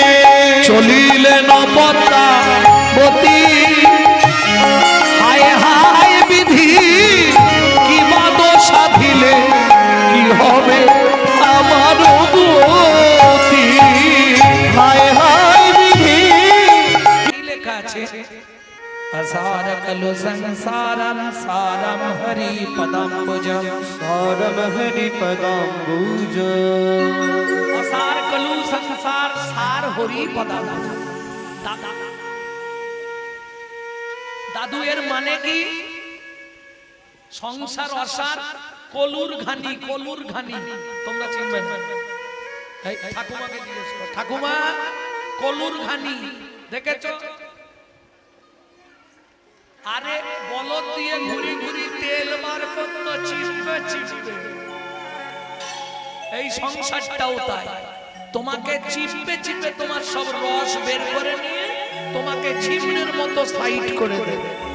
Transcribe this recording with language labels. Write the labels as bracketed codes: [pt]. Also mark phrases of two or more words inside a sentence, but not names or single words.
[bn] চলিলেন পদ্মাবতী হায় হায় বিধি কি বাদ সাধিলে কি হবে আমার গতি হায় হায় বিধি কি লেখা আছে [sa] असार कलु संसारम सारम हरि पदाम्बुजम सारम हरि पदाम्बुज असार कलु संसार सार हरि पदाम्बुजम [bn] দাদু এর মানে কী সংসার অসার কলুর ঘানি তোমরা চিনবে না এই ঠাকুমাকে জিজ্ঞেস করো ঠাকুমা কলুর ঘানি দেখেছো আরে বলদ দিয়ে ঘুরি ঘুরি তেল বার করতো চিপবে এই সংসারটাও তাই তোমাকে চিপবে তোমার সব রস বের করে নিয়ে তোমাকে চিমড়ের মতো সাইড করে দেবে